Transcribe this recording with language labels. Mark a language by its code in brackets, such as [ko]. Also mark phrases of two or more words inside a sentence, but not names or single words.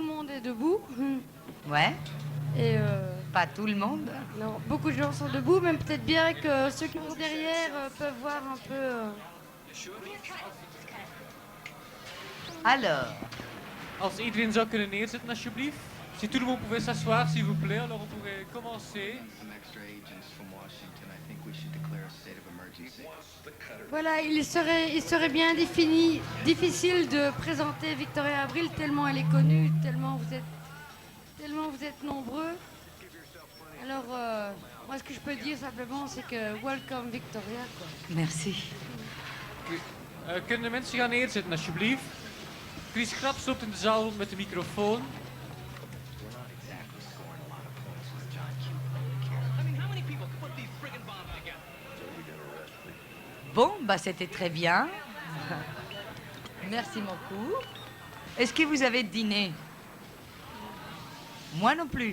[fr] est debout. Ouais. Et Pas tout le monde. non, beaucoup de gens sont debout, même peut-être bien que ceux qui sont derrière peuvent voir un peu. Alors, [nl] Als iedereen zou kunnen neerzetten, alsjeblieft. [fr] Si tout le monde pouvait s'asseoir, s'il vous plaît, alors on pourrait commencer. Voilà, il serait bien difficile de présenter Victoria Abril tellement elle est connue, tellement vous êtes nombreux. Alors, moi, ce que je peux dire simplement, c'est que welcome Victoria, quoi. merci. [nl] Kunnen de mensen gaan neerzetten, alsjeblieft? Chris Kraps loopt in de zaal rond met de microfoon. [fr] Bon, bah c'était très bien. Merci beaucoup. Est-ce que vous avez dîné? Moi non plus.